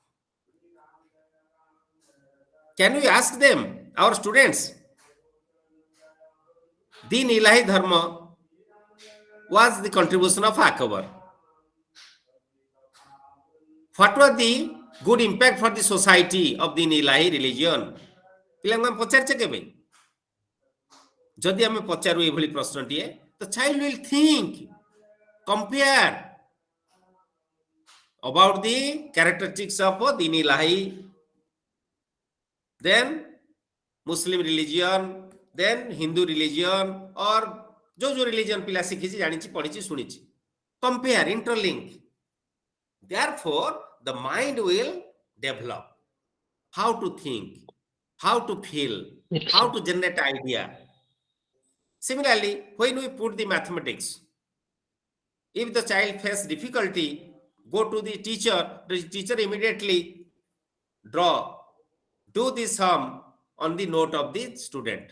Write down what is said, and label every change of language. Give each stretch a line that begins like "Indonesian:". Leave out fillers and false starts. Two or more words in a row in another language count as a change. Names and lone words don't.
English: Can we ask them, our students, Deen Ilahi Dharma was the contribution of Akbar? What was the good impact for the society of Deen Ilahi religion?
Odia: ପିଲାଙ୍କୁ ଆମେ ପଚାରିଛେ କେବେ? ଯଦି ଆମେ ପଚାରୁ ଏଭଳି ପ୍ରଶ୍ନଟିଏ,
English: the child will think, compare about the characteristics of Deen Ilahi, then Muslim religion, then Hindu religion, or जो religion
Odia: ପିଲା ଶିଖିଛି, ଜାଣିଛି, ପଢିଛି, ଶୁଣିଛି.
English: Compare, interlink. Therefore, the mind will develop. how to think, how to feel, how to generate idea. Similarly, when we put the mathematics, if the child faces difficulty, go to the teacher immediately draw, do the sum on the note of the student.